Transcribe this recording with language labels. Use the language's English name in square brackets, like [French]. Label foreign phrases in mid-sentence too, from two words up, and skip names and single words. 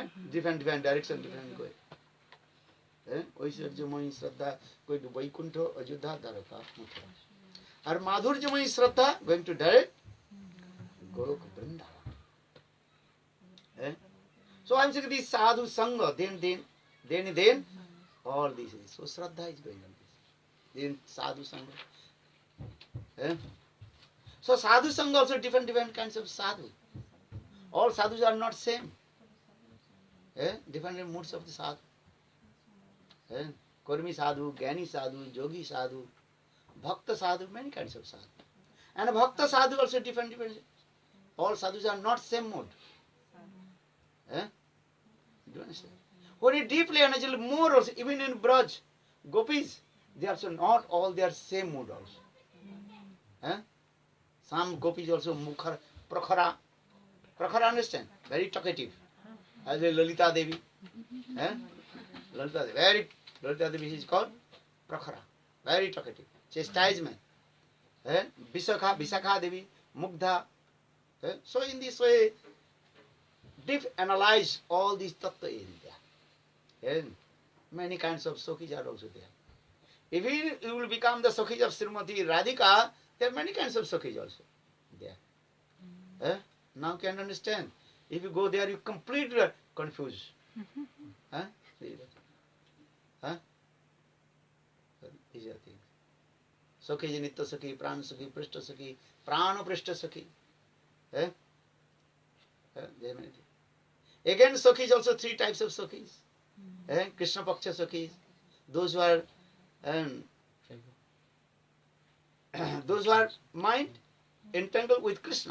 [English] Different direction, different way. [Sanskrit] Vaisarjamayi Shraddha [English] going to Vaikuntha, Ajodhya, Dwaraka, Mathura. Or [Sanskrit] Madhurjamayi Shraddha [English] going to direct Goloka, Vrindavan. Eh? So I am saying this [Sanskrit] sadhu sangha, [English] then all this is. So Shraddha is going on this. Then [Sanskrit] sadhu sangha. [English] Eh? So [Sanskrit] sadhu sangha [English] also different kinds of sadhu. All sadhus are not same. Eh? Different moods of the sadhu. [Sanskrit] Eh? Kurmi sadhu, Gyani sadhu, Yogi sadhu, Bhakta sadhu, [English] many kinds of sadhu. And [Sanskrit] Bhakta sadhu [English] also different. All sadhus are not same mood. Eh? Do you understand? When you deeply analyze more also, even in Braj, gopis, they are also not all their same mood also. Eh? Some gopis also [Sanskrit] mukhar, prakhara. [English] Prakhara, understand? Very talkative. As a Lalita Devi. Eh? Lalita Devi. Lalita Devi is called prakhara. Very talkative. Chastisement. Eh? Visakha Devi, Mugdha. Eh? So in this way, deep analyze all these tattva in there. And many kinds of Sakhis are also there. If you will become the Sakhis of Srimati Radhika, there are many kinds of Sakhis also there. Eh? Now can you understand? If you go there, you completely confused. Huh? Huh? These are things. [Sanskrit] Sakhi, Nitya Sakhi, Prana Sakhi, Prishta Sakhi, Prana Prishta Sakhi. [English] Eh? There are many things. Again, Sakhis also 3 types of Sakhis. [Sanskrit] Eh? Krishna Paksha Sakhis. [English] Those who are mind entangled with Krishna.